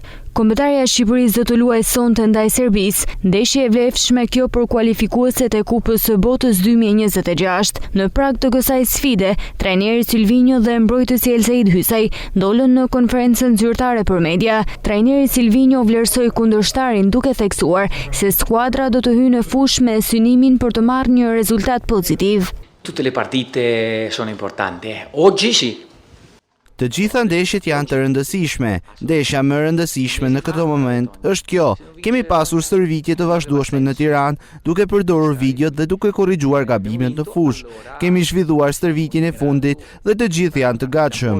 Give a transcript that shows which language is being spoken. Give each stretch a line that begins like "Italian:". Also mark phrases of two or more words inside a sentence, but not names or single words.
Albanian: Kombëtarja e Shqipërisë do të luajë sonte ndaj Serbisë, ndeshje e vlefshme kjo për kualifikueset e Kupës së Botës 2026. Në prag të kësaj sfide, trajneri Silvinho dhe mbrojtësi Elseid Hysaj dolën në konferencën zyrtare për media. Trajneri Silvinho vlerësoi kundërshtarin duke theksuar se skuadra do të hyjë në fushë me synimin për të marrë një rezultat pozitiv.
Italian: Tutte le partite sono importanti. Oggi sì.
Albanian: Të gjitha ndeshjet janë të rëndësishme. Ndeshja më e rëndësishme në këtë moment është kjo. Kemi pasur stërvitje të vazhdueshme në Tiranë, duke përdorur videot dhe duke korrigjuar gabimet në fushë. Kemi zhvilluar stërvitjen e fundit dhe të gjithë janë të gatshëm.